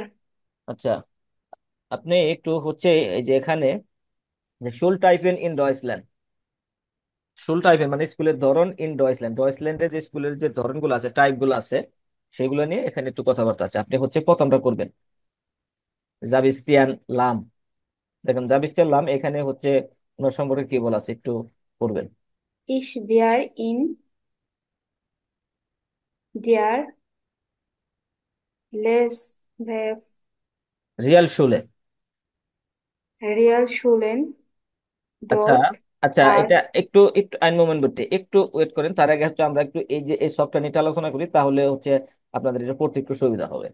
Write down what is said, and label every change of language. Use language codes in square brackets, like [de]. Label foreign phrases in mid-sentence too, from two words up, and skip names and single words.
[bn] আচ্ছা, আপনি একটু হচ্ছে এই যে এখানে যে [de] Schultypen in Deutschland, [bn] শুল টাইপেন মানে স্কুলের ধরন [de] in Deutschland, [bn] ডয়েসল্যান্ডের যে স্কুলের যে ধরনগুলো আছে, টাইপগুলো আছে, সেগুলো নিয়ে এখানে একটু কথাবার্তা আছে। আপনি হচ্ছে প্রথমটা করবেন জাবিস্তিয়ান লাম। দেখেন জাবিস্তিয়ান লাম এখানে হচ্ছে ওনার সম্পর্কে কি বলা আছে একটু পড়বেন। [de] Ich war in der Realschule. Realschulen [bn] আচ্ছা, dort আচ্ছা, আর এটা একটু একটু [de] einen Moment [bn] করতে একটু ওয়েট করেন, তার আগে হচ্ছে আমরা একটু এই যে এই সবটা নিয়ে একটু আলোচনা করি, তাহলে হচ্ছে আপনাদের এটা পড়তে একটু সুবিধা হবে।